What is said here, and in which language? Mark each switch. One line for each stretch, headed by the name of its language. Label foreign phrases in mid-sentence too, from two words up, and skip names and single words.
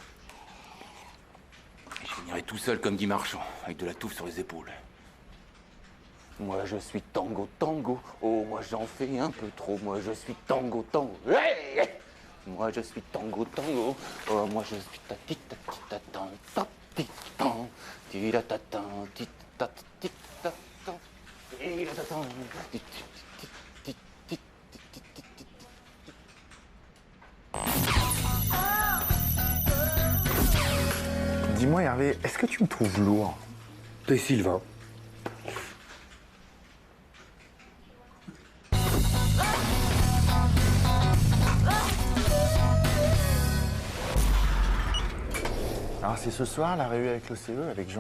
French: Et je finirai tout seul comme Guy Marchand, avec de la touffe sur les épaules. Moi, je suis tango, tango. Oh, moi, j'en fais un peu trop. Moi, je suis tango, tango. Hey! Moi, je suis tango, tango. Oh, moi, je suis ta ti ta ti ta tan ta ti tan ti ta ta tan ti ta ti ta tan ti ta tan ti ti ti ti ti ti ti ti. Dis-moi, Hervé, est-ce que tu me trouves lourd? T'es Sylvain. Alors, c'est ce soir, la réunion avec l'OCE, avec Jean-Guy.